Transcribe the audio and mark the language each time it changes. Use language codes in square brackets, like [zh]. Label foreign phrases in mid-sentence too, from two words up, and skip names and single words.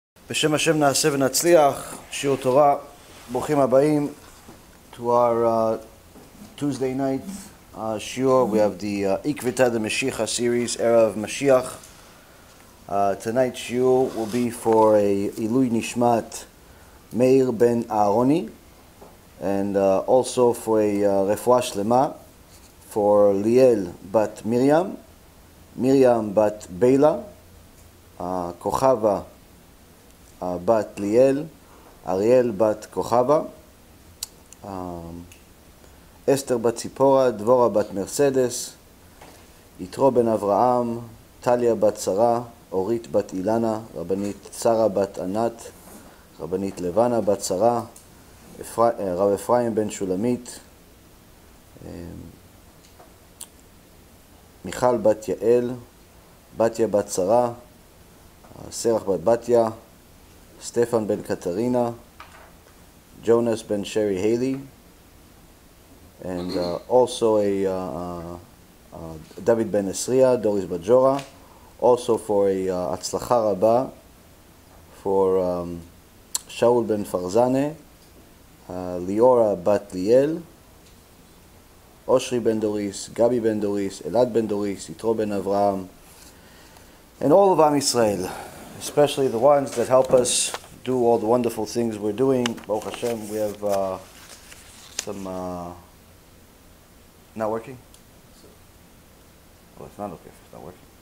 [he] בשם השם נעשה ונצליח, שיעור תורה, ברוכים הבאים [en] to our Tuesday night shiur. We have the Ikvita the Mashiach series, Era of MaShiach. Tonight's shiur will be for a [he] עילוי נשמת [en] Meir ben Aaroni, and also for a [he] רפואה שלמה [en] for Liel bat Miriam, Miriam bat Beila, Kochava bat Liel, Ariel bat Kochava, Esther bat Tzipora, Dvora bat Mercedes, Yitro ben Avraham, Talia bat Sarah, Orit bat Ilana, Rabbanit Sarah bat Anat, Rabbanit Levana bat Sarah, Rav Efraim ben Shulamit, Michal bat Yael, Batya bat Sarah, Serach bat Batya, Stefan ben Katarina, Jonas ben Sherry Haley, and also a David ben Esriya, Doris bat Jora, also for a [he] הצלחה רבה [en] for Shaul ben Farzane, Liora bat Liel, Oshri ben Doris, Gabi ben Doris, Elad ben Doris, Yitro ben Avraham, and all of [he] עם ישראל, [en] especially the ones that help us do all the wonderful things we're doing. [he] ברוך השם, [en] we have some... not working? Oh, it's not okay if it's not working.